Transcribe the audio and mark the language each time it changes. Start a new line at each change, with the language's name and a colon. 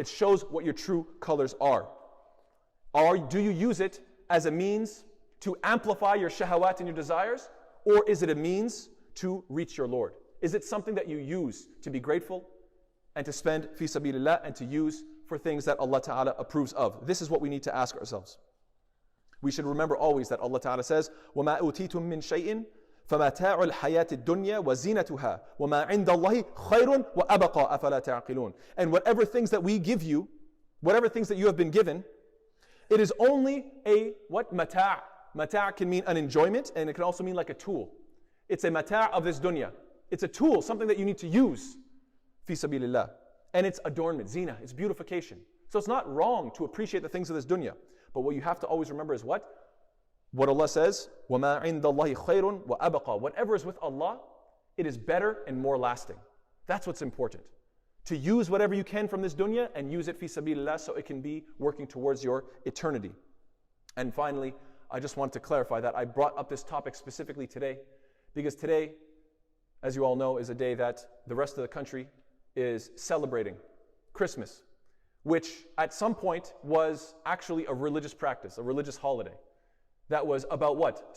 English: It shows what your true colors are. Do you use it as a means to amplify your shahawat and your desires? Or is it a means to reach your Lord? Is it something that you use to be grateful and to spend fi sabilillah and to use for things that Allah Ta'ala approves of? This is what we need to ask ourselves. We should remember always that Allah Ta'ala says,
Arabic: وَمَا أُوتِيتُم مِّن شَيْءٍ فَمَتَاعُ الْحَيَاةِ الدُّنْيَا وَزِينَتُهَا وَمَا عِنْدَ اللَّهِ خَيْرٌ وَأَبَقَى أَفَلَا تَعْقِلُونَ.
English: And whatever things that we give you, whatever things that you have been given, it is only a, what? Mata'. Mata' can mean an enjoyment, and it can also mean like a tool. It's a mata' of this dunya. It's a tool, something that you need to use, fi sabilillah. And it's adornment, zina, it's beautification. So it's not wrong to appreciate the things of this dunya. But what you have to always remember is what? What Allah says,
Arabic: وَمَا عِنْدَ اللَّهِ خَيْرٌ وَأَبَقَى.
English: Whatever is with Allah, it is better and more lasting. That's what's important. To use whatever you can from this dunya and use it fi sabilillah so it can be working towards your eternity. And finally, I just want to clarify that I brought up this topic specifically today because today, as you all know, is a day that the rest of the country is celebrating Christmas, which at some point was actually a religious practice, a religious holiday that was about what?